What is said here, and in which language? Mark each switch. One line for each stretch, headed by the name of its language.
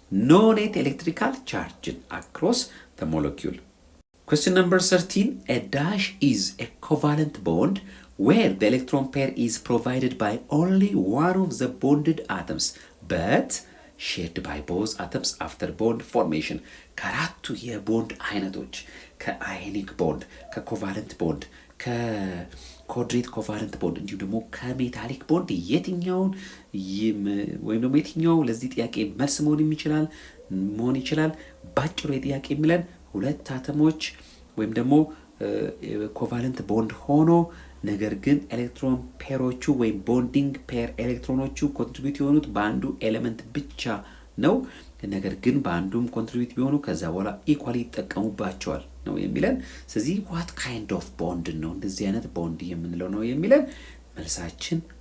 English: ኖ ኔት ኤሌክትሪካል ቻርጅን አክሮስ ዘ ሞለኪውል። Question number 13. A dash is a covalent bond where the electron pair is provided by only one of the bonded atoms but shared by both atoms after bond formation.
Amharic: ከአራቱ የቦንድ አይነቶች ከአዮኒክ ቦንድ፣ ከኮቫለንት ቦንድ፣ ከኮርዲኔት ኮቫለንት ቦንድ እንዲሁም ደግሞ ከሜታሊክ ቦንድ የትኛውን ወይም ደግሞ የትኛው ለዚህ ጥያቄ መልስ መሆን ይችላል? ባጭሩ የጥያቄ የሚለን ሁለት አተሞች ወይም ደግሞ ኮቫለንት ቦንድ ሆኖ ነገር ግን ኤሌክትሮን ፔሮቹ ወይም ቦንዲንግ ፔር ኤሌክትሮኖቹ ኮንትሪቢዩት የሆኑት በአንዱ ኤሌመንት ብቻ ነው። ነገር ግን በአንዱም ኮንትሪቢዩት ቢሆኑ ከዛ በኋላ ኢኳሊ ይጠቀሙባቸዋል ነው የሚለን። ስለዚህ
English: ዋት ካይንድ ኦፍ ቦንድ
Amharic: ነው እንደዚህ አይነት ቦንድ የምንለው ነው የሚለን። መልሳችን